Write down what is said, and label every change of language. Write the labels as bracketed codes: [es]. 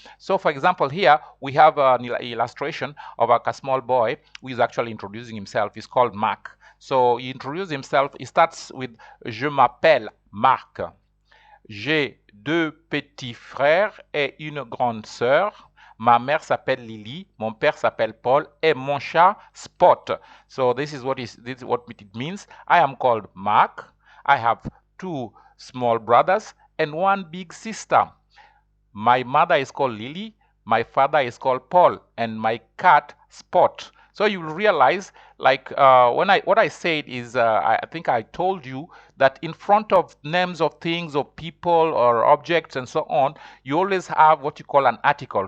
[en] So, for example, here we have an illustration of a small boy who is actually introducing himself. He's called Marc. So he introduces himself. He starts with [fr] "Je m'appelle Marc. J'ai deux petits frères et une grande sœur. Ma mère s'appelle Lily, mon père s'appelle Paul, et mon chat Spot." [en] So this is what it means. I am called Mark. I have two small brothers and one big sister. My mother is called Lily, my father is called Paul, and my cat Spot. So you will realize, like what I said is, I think I told you that in front of names of things or people or objects and so on, you always have what you call an article.